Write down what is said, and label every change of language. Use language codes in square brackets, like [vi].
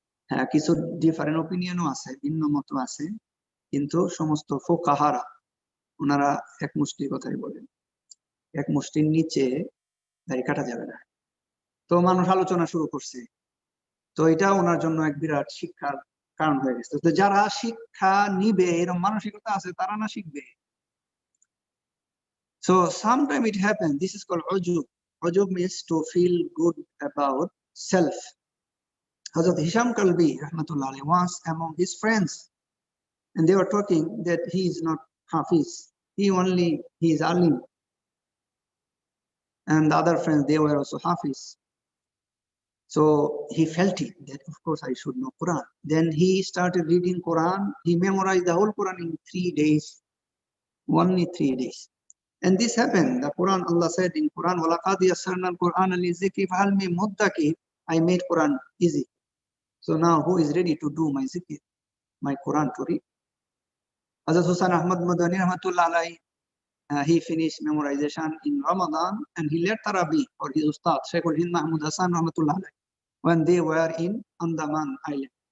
[bn] হ্যাঁ, কিছু [en] different ওপিনিয়নও [bn] আছে, ভিন্ন মত আছে, কিন্তু সমস্ত ফুকাহারা ওনারা এক মুষ্টির কথাই বলেন, এক মুষ্টির নিচে দাড়ি কাটা যাবে না। তো মানুষ আলোচনা শুরু করছে। তো এটা ওনার জন্য এক বিরাট শিক্ষার কারণ হয়ে গেছে। তো যারা শিক্ষা নিবে এরকম মানসিকতা আছে, তারা না শিখবে। [en] So sometimes it happens. This is called ujub. Ujub means to feel good about self. Hazrat Hisham Kalbi rahmatullah alayhi was among his friends, and they were talking that he is not Hafiz. He is alim. and the other friends, they were also Hafiz. So he felt it that of course I should know Quran. Then he started reading Quran. He memorized the whole Quran in 3 days, only 3 days. And this happened. The Quran, Allah said in Quran, [ar] وَلَقَدْ يَسَّرْنَا الْقُرْآنَ لِلذِّكْرِ فَهَلْ مِن مُدَّكِرٍ. [en] I made Quran easy. So now who is ready to do my zikr, my Quran to read? Hazrat Hussain Ahmad Madani Rahmatullah alayhi, he finished memorization in Ramadan and he led Tarabi for his Ustad, Shaykhul Hind Mahmud Hassan Rahmatullah alayhi, when they were in Andaman Island.